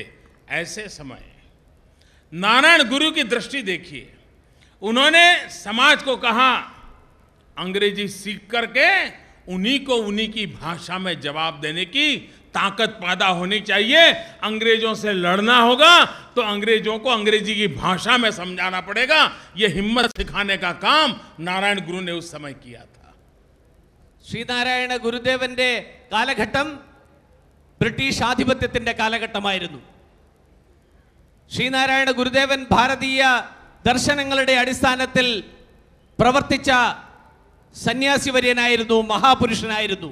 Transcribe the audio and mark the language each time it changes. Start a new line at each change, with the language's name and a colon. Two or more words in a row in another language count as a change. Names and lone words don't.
Hindi: ऐसे समय नारायण गुरु की दृष्टि देखिए, उन्होंने समाज को कहा अंग्रेजी सीख करके उन्हीं को उन्हीं की भाषा में जवाब देने की ताकत पैदा होनी चाहिए. अंग्रेजों से लड़ना होगा तो अंग्रेजों को अंग्रेजी की भाषा में समझाना पड़ेगा. यह हिम्मत सिखाने का काम नारायण गुरु ने उस समय किया था.
Malayalam: ശ്രീനാരായണ ഗുരുദേവന്റെ കാലഘട്ടം ബ്രിട്ടീഷ് ആധിപത്യത്തിന്റെ കാലഘട്ടമായിരുന്നു. ശ്രീനാരായണ ഗുരുദേവൻ ഭാരതീയ ദർശനങ്ങളുടെ അടിസ്ഥാനത്തിൽ പ്രവർത്തിച്ച സന്യാസിവര്യനായിരുന്നു, മഹാപുരുഷനായിരുന്നു.